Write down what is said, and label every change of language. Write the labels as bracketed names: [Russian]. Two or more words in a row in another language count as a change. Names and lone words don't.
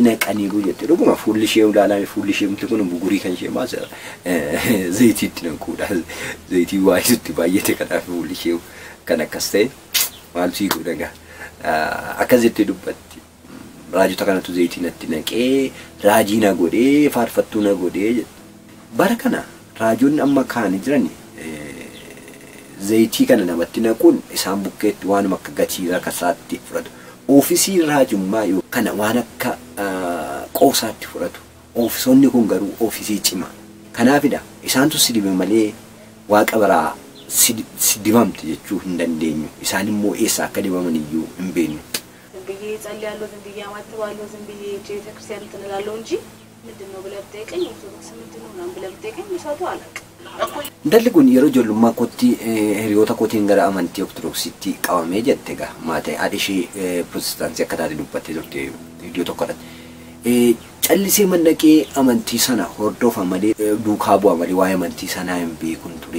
[Oromo] naqaniiru jette dhuguma fuulli ishee ulaalame fuulli ishee mti kun bugurii kan ishee maasa zayitiitti naquudha zayitii waayisutti baay'ate kanaaf fuulli ishee kan akkas ta'e maal siikuu dhagaa akkas jettee dubbatti raajota kanatu zayitii natti naqee raajii na godhee faarfattuu na godhee bara kana raajoonni amma kaanii jiran zayitii kana namatti naquun isaan bukkeetti waan akka gatii rakkasaatti fudhatu. Oofisii raajummaa yoo kana waan akka qoosaatti fudhatu. Oofisonni kun garuu oofisii cimaa. Kanaafidha isaantu si dibe malee waaqa biraa si dibamte jechuu hin dandeenyu. Isaan immoo eessa akka dibaman iyyuu hin beeknu. [Amharic] ዝምብዬ ጸልያለሁ ዝምብዬ አማትባለሁ ዝምብዬ ቤተ ክርስቲያን ትንላለሁ እንጂ ምንድነው ብለህ ብትጠይቀኝ ኦርቶዶክስ ምንድነው ምናምን ብለህ ብትጠይቀኝ ምሳቱ አላውቅም። [Oromo] Dalli kun yeroo ijoollummaa kootti hiriyoota kootiin gara amantii ortodoksiitti qabamee jette egaa maatii haadhi ishee pirotestaantii akka taate dubbattee turte iddoo tokkodha. Callisee mannaqee amantii sana hordofa malee duukaa bu'a malee waa'ee amantii sanaa hin beekun ture.